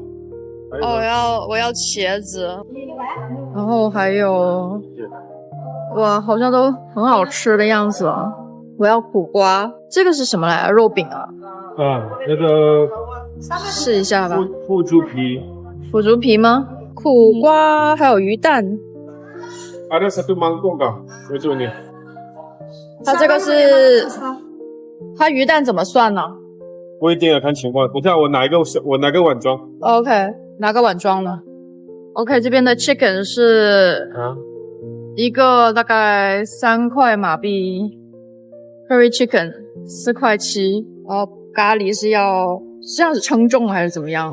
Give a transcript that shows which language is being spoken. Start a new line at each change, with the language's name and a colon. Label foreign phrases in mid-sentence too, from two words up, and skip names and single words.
Chinese: 哦，我要茄子，然后还有，哇，好像都很好吃的样子啊。我要苦瓜，这个是什么来着？肉饼啊？那个试一下吧。腐竹皮。腐竹皮吗？苦瓜还有鱼蛋。
Malay: Ada satu mangkok kah? Macam ni.
Chinese: 它这个是，它鱼蛋怎么算呢？不一定要看情况。等下我拿个碗装。 OK， 拿个碗装的。OK， 这边的 chicken 是一个大概3块马币 ，
English: curry chicken
Chinese: 4块7，然后咖喱是要这样子称重还是怎么样？